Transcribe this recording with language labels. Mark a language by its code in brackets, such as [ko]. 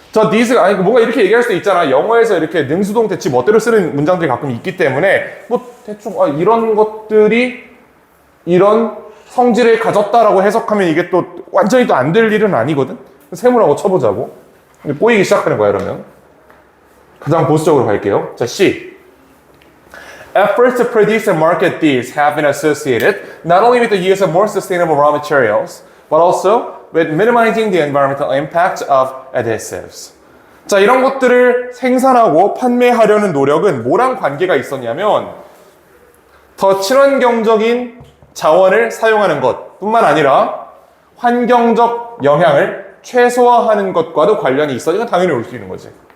[ko] these, 뭔가 이렇게 얘기할 수도 있잖아. 영어에서 이렇게 능수동 대치 멋대로 쓰는 문장들이 가끔 있기 때문에, 대충, 이런 것들이 이런 성질을 가졌다라고 해석하면 이게 또 완전히 또 안 될 일은 아니거든? 세모라고 쳐보자고. 꼬이기 시작하는 거야, 이러면. 가장 보수적으로 갈게요. 자, C. [en] Efforts to produce and market these have been associated not only with the use of more sustainable raw materials, but also with minimizing the environmental impact of adhesives. [ko] 자, 이런 것들을 생산하고 판매하려는 노력은 뭐랑 관계가 있었냐면 더 친환경적인 자원을 사용하는 것뿐만 아니라 환경적 영향을 최소화하는 것과도 관련이 있어. 이건 당연히 올 수 있는 거지.